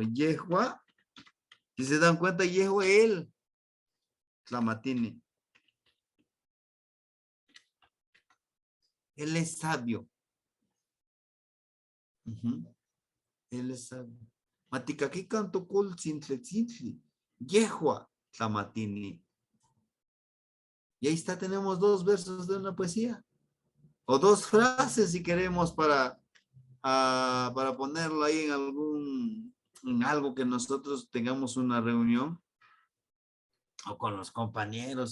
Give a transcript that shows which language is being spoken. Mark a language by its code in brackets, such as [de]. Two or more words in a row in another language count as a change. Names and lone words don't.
[nah] Yehua. [es] Si se dan cuenta, Yehua él. Tlamatini. Él es sabio. Él es sabio. [nah] Matikaki canto kul tzintli. Yehua Tlamatini. [es] Y ahí está, tenemos 2 versos de una poesía. O 2 frases si queremos para ponerlo ahí en algo que nosotros tengamos una reunión. O con los compañeros.